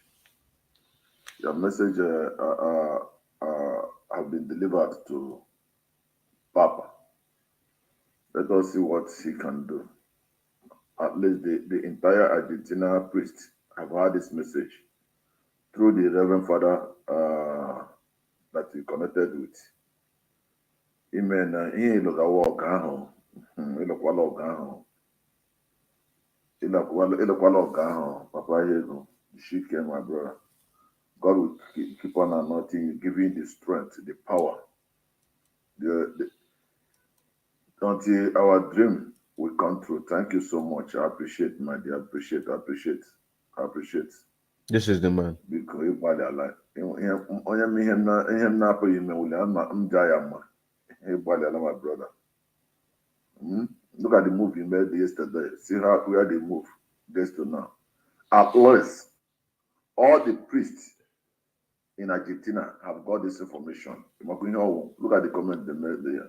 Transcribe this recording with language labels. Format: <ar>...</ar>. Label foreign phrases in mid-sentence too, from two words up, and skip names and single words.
<en>Your message have been delivered to Papa. Let us see what he can do. At least the entire Argentina priest have heard this message through the Reverend Father that he connected with. Amen.</en> <ig>Ihe ịlụgawa ọgụ ahụ, ịlụkwala ọgụ ahụ, ịlụkwala ọgụ ahụ, Papa Yego, Shike,</ig> <en>my brother. God will keep on anointing you, giving you the strength, the power, until our dream will come true. Thank you so much. I appreciate, my dear. Appreciate. This is the man. Because everybody alive.</en> <ig>Onye ihe m na-apụghị ime wuli m jaa ya mma.</ig> <en>Everybody alive, my brother. Look at the move you made yesterday. See where the move gets to now. At least all the priests in Argentina have got this information. Look at the comment they made there.</en>